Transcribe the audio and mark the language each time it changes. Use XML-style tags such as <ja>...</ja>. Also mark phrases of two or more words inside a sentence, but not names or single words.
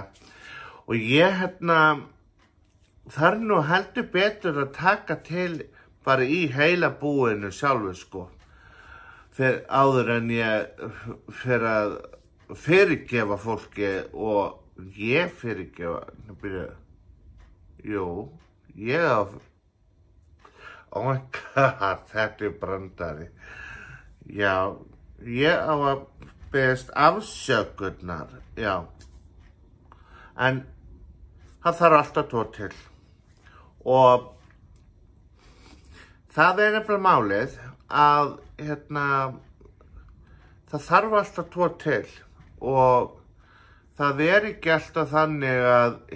<is>Og ég þarf nú heldur betur að taka til bara í heila búinu sjálfu, sko. Áður en ég fer að fyrirgefa fólki og ég fyrirgefa,</is> <en>oh my god,</en> <is>þetta brandari. Já, ég á að beðast afsökunar, já. En það þarf alltaf tvo til. Og það nefnilega málið að, það þarf alltaf tvo til og það ekki alltaf þannig að,</is>